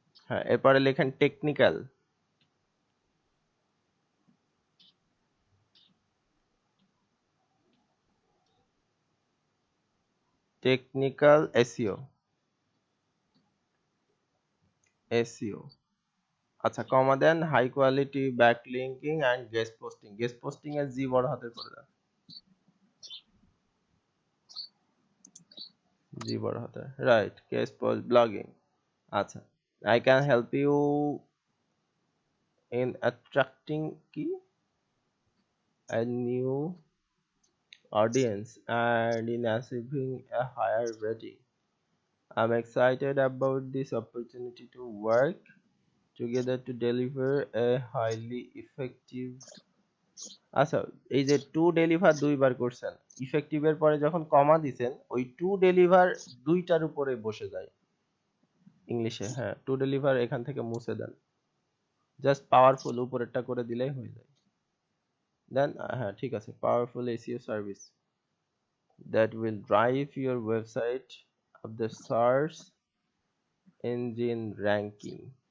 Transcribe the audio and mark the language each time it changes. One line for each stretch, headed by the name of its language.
Bangla: হ্যাঁ, এরপরে লেখেন টেকনিক্যাল, টেকনিক্যাল এসইও, এসইও। আচ্ছা, কমা দেন high quality ব্যাকলিংকিং and guest posting. Guest posting এর জি বড় হাতের করে দেন, জি বড় হাতের, রাইট। Guest post, blogging.
English: আচ্ছা, I can help you in attracting কি a new audience and in achieving a higher rating. I'm excited about this opportunity to work together to deliver a highly effective।
Bangla: আচ্ছা, এই যে to deliver দুইবার করছেন, effective এর পরে যখন কমা দিছেন, ওই টু ডেলিভার দুইটার উপরে বসে যায় ইংলিশে। হ্যাঁ, টু ডেলিভার এখান থেকে মুছে দেন, জাস্ট পাওয়ারফুল উপরেরটা করে দিলেই হয়ে যায়।
English: then
Bangla: হ্যাঁ, ঠিক আছে,
English: Powerful SEO service that will drive your website up the search engine ranking.